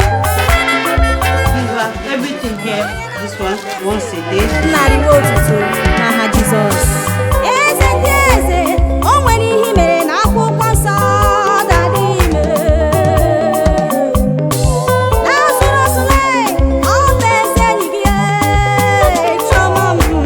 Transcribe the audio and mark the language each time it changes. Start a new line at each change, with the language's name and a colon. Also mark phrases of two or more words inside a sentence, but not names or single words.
English: You have everything here. This one, once a day.
Igbo: Narị otuto n'aha Jizọs. Eze ndị eze, o nwere ihe i mere n'akwụkwọ nsọ, daddy m. Lazarus lee, ọ bụ eze enyi gị, eh, chiọma m.